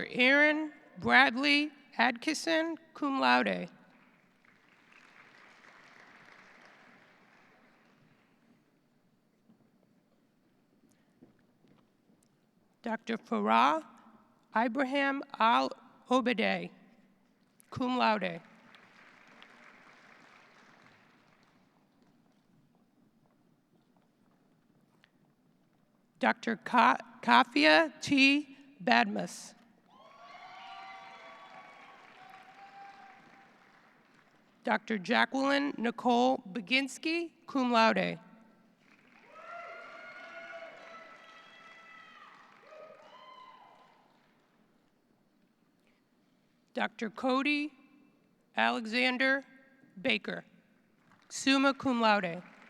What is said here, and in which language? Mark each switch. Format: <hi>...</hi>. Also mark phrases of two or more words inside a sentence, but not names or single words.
<en>Aaron Bradley Adkisson,</en> <la>cum laude.</la> <en>Dr. Farah Ibrahim Al-Obadeh,</en> <la>cum laude.</la> <en>Dr. Kafia T. Badmus. Dr. Jacqueline Nicole Baginski,</en> <la>cum laude.</la> <en>Dr. Cody Alexander Baker,</en> <la>summa cum laude.</la>